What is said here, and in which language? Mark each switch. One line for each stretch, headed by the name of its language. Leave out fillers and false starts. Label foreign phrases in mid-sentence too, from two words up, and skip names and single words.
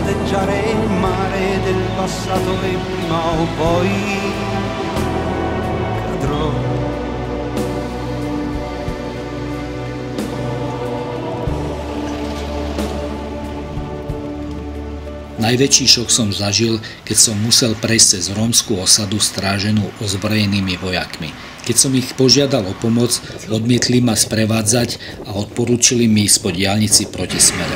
Italian: sfoggiare il mare del passato e prima o poi cadrò.
Slovak: Najväčší šok som zažil, keď som musel prejsť cez rómskú osadu stráženú ozbrojenými vojakmi. Keď som ich požiadal o pomoc, odmietli ma sprevádzať a odporúčili mi ísť po diaľnici proti smere.